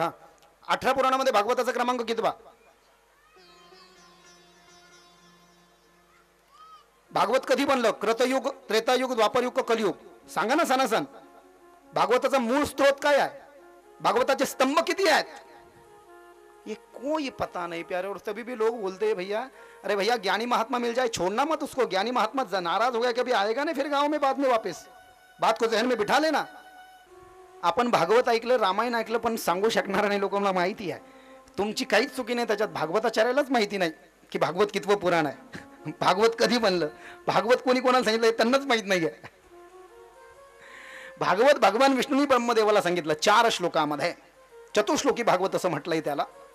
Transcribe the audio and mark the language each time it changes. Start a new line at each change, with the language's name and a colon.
Marathi: हा 18 पुराणामध्ये भागवताचा क्रमांक कितवा? भागवत कधी बनलं? कृतयुग, त्रेतायुग, द्वापरयुग, कलियुग? सांगा ना सनासन. भागवताचा मूळ स्त्रोत काय आहे? भागवताचे स्तंभ किती आहेत?
Hindi: ये कोई पता नहीं प्यारे. और तभी भी लोग बोलते हैं भैया, अरे भैया ज्ञानी महात्मा मिल जाए, छोड़ना मत उसको. ज्ञानी महात्मा नाराज हो गया कभी आएगा नहीं फिर गांव में बाद में वापस. बात को जहन में बिठा लेना.
Marathi: आपण भागवत ऐकलं, रामायण ऐकलं, पण सांगू शकणार नाही. लोकांना माहिती आहे. तुमची काहीच चुकी नाही त्याच्यात. भागवताचार्यालाच माहिती नाही की भागवत कितवं पुराण आहे. भागवत कधी बनलं, भागवत कोणी कोणाला सांगितलं त्यांनाच माहित नाहीये. भागवत भगवान विष्णूंनी ब्रह्मदेवाला सांगितलं 4 श्लोकामध्ये. चतुश्लोकी भागवत असं म्हटलंय त्याला.